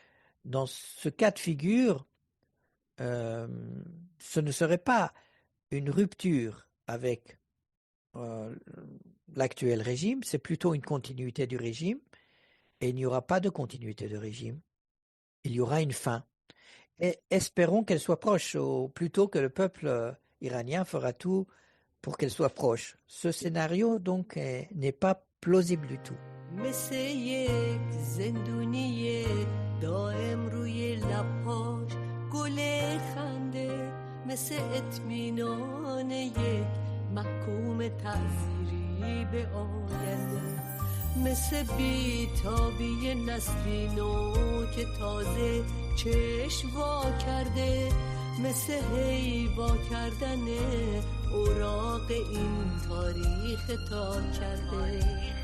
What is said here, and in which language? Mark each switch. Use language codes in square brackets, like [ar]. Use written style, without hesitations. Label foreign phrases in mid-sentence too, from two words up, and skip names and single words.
[fr] Dans ce cas de figure, ce ne serait pas une rupture avec l'actuel régime, c'est plutôt une continuité du régime, et il n'y aura pas de continuité de régime. Il y aura une fin. Et espérons qu'elle soit proche, ou plutôt que le peuple iranien fera tout pour qu'elle soit proche. Ce scénario, donc, n'est pas plausible du tout. [fa] مثل یک زندونی دائم روی لباش گل خنده مثل اطمینان یک محکوم تعذیری به آینده مثل بیتابی نسلی نو که تازه چشم وا کرده مثل هیوا کردن اوراق این تاریخ تا کرده